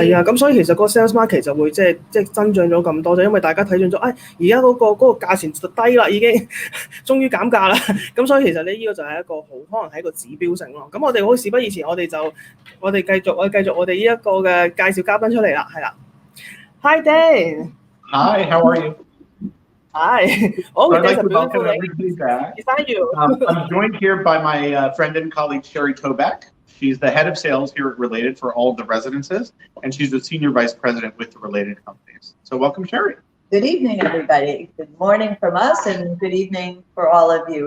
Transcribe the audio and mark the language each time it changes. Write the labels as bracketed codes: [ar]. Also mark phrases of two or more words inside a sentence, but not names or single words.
[yue] 係啊，咁所以其實個 [en] sales market [yue] 就會即係增長咗咁多，就因為大家睇準咗，而家嗰個價錢就低啦，已經終於減價啦。咁所以其實呢個就係一個可能係一個指標性咯。咁我哋好事不宜遲，我哋繼續我哋呢一個嘅介紹嘉賓出嚟啦，係啦。Hi Dan. [en] Hi, how are you? Hi. Oh, I'd like to welcome everybody back. Is that you? I'm joined here by my friend and colleague Sherry Kovac. She's the head of sales here at Related for all of the residences, and she's the senior vice president with the Related companies. So welcome, Sherry. Good evening, everybody. Good morning from us, and good evening for all of you.